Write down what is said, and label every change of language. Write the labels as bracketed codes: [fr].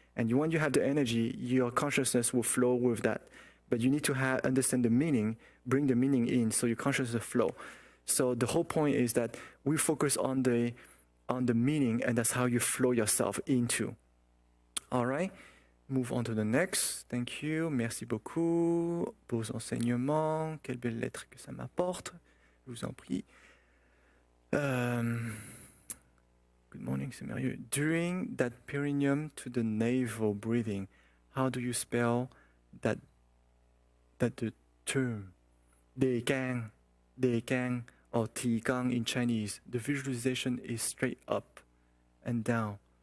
[en] And when you have the energy, your consciousness will flow with that. But you need to understand the meaning, bring the meaning in, so your consciousness flow. So the whole point is that we focus on the meaning, and that's how you flow yourself into. All right, move on to the next. Thank you, [fr] merci beaucoup. Beaux enseignements, quelle belle lettre que ça m'apporte. Je vous en prie. [en] Good morning, [fr] c'est merveilleux. [en] During that perineum to the navel breathing, how do you spell that the term? Đề can, or Ti Gang in Chinese. The visualization is straight up and down.